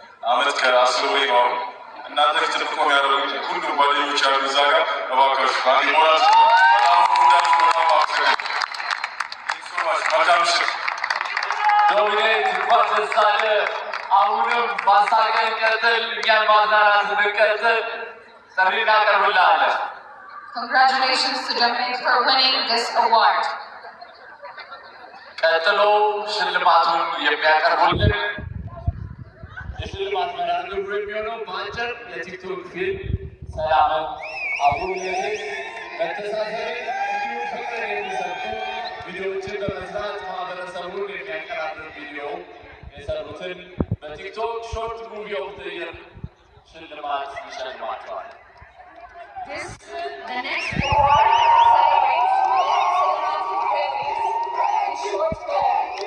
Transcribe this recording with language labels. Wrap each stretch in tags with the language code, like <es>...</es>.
<am>አመት ከ10 ወር ነው እናንተ ፊት ልቆም ያደረጉት ሁሉ ጓደኞች ያሉ እዛ ጋር እባካችሁ ባንዲ ሞራል በጣም ወዳጅ በጣም አመሰግናለሁ። ዶሚኔት እንኳን ደስ አለህ። አሁንም ማሳቀን ቀጥል፣ እኛን ማዝናናት እንቀጥል። ጥሪ እናቀርብልሃለን።</am> <en>Congratulations to Dominic for winning this award.</en> <am>ቀጥሎ ሽልማቱን የሚያቀርቡልን የሽልማት መርሃ ግብሩ የሚሆነው በአጭር የቲክቶክ ፊልም ሰላምን፣ አብሮነትን፣ መተሳሰብን እንዲሁም ፍቅር የሚሰጡ ቪዲዮዎችን በመስራት ማህበረሰቡን የሚያቀራርብ ቪዲዮ የሰሩትን በቲክቶክ ሾርት ሙቪ ኦፍ ዘ ይር ሽልማት ይሸልማቸዋል።</am> <en>The next award celebrates cinematic greatness and short film.</en>